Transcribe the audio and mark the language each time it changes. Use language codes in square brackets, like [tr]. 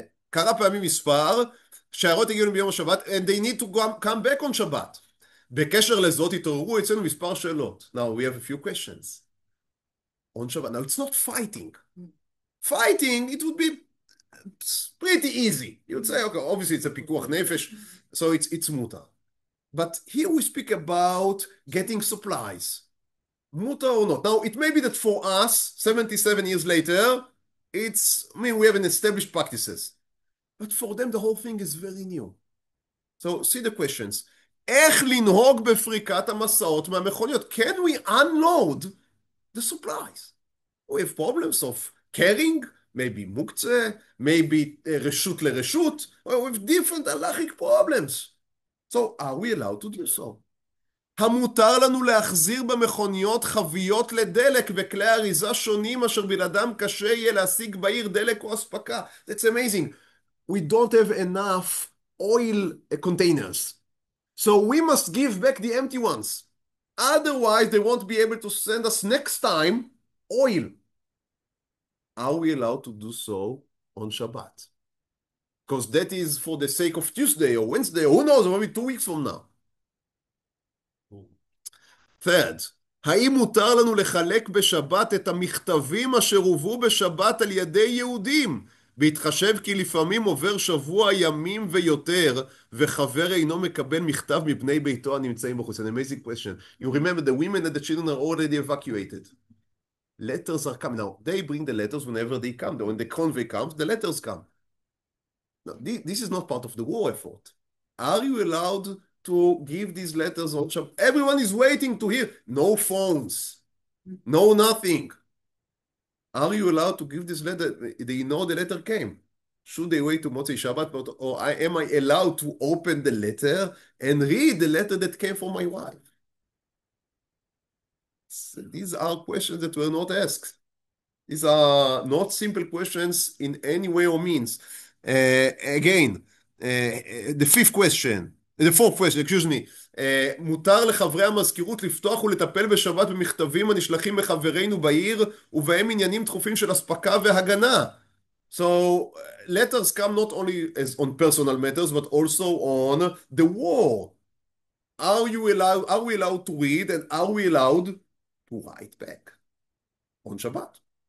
[en] קרה פעמים מספר, שיירות הגיעו ביום השבת, and they need to come back on שבת. [he] בקשר לזאת התעוררו אצלנו מספר שאלות. [en] Now we have a few questions. On Shabbat. Now, it's not fighting. Fighting, it would be pretty easy. You would say, okay, obviously it's a pikuach nefesh, so it's mutar. But here we speak about getting supplies. Mutar or not. Now, it may be that for us, 77 years later, we have an established practices. But for them, the whole thing is very new. So, see the questions. [he] איך לנהוג בפריקת המסעות מהמכוניות? [en] Can we unload the supplies? We have problems of carrying, maybe muktzeh, maybe reshut lereshut, with different halachic problems. So are we allowed to do so? [he] המותר לנו להחזיר במכוניות חביות לדלק וכלי אריזה שונים אשר בלעדם קשה יהיה להשיג בעיר דלק או אספקה. [en] That's amazing. We don't have enough oil containers. So we must give back the empty ones. Otherwise, they won't be able to send us next time oil. Are we allowed to do so on Shabbat? Because that is for the sake of Tuesday or Wednesday, or who knows, maybe 2 weeks from now. [he] Third, האם מותר לנו לחלק בשבת את המכתבים אשר הובאו בשבת על ידי יהודים? בהתחשב כי לפעמים עובר שבוע ימים ויותר, וחבר אינו מקבל מכתב מבני ביתו הנמצאים בחוץ. An amazing question. [en] You remember the women and the children are already evacuated. Letters are coming. Now, they bring the letters whenever they come. When the convoy comes, the letters come. Now, this is not part of the war effort. Are you allowed to give these letters on Shabbat? Everyone is waiting to hear. No phones. No nothing. Are you allowed to give this letter? They know the letter came. Should they wait to Motzei Shabbat? Or am I allowed to open the letter and read the letter that came from my wife? So these are questions that were not asked. These are not simple questions in any way or means. Again, the fourth question, excuse me. [he] מותר לחברי המזכירות לפתוח ולטפל בשבת במכתבים הנשלחים מחברינו בעיר ובהם עניינים דחופים של אספקה והגנה. [en] So letters come not only as on personal matters but also on the war. Are we allowed to read, and are we allowed to write back on Shabbat?